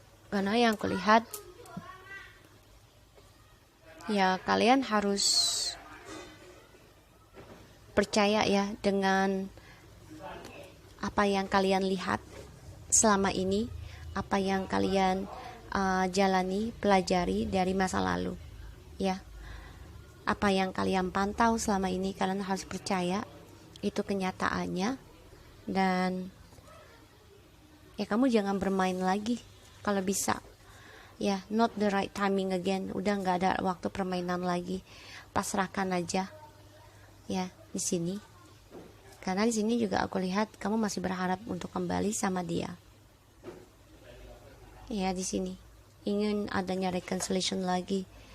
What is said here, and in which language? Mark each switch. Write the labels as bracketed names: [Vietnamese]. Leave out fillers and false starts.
[Indonesian] Karena yang kulihat ya kalian harus percaya ya dengan apa yang kalian lihat selama ini, apa yang kalian jalani, pelajari dari masa lalu. ya. Apa yang kalian pantau selama ini kalian harus percaya itu kenyataannya. Dan ya kamu jangan bermain lagi kalau bisa. [English] Ya, not the right timing again. [Indonesian] Udah nggak ada waktu permainan lagi. Pasrahkan aja. Ya, di sini. Karena di sini juga aku lihat kamu masih berharap untuk kembali sama dia. Ya, di sini ingin adanya reconciliation lagi.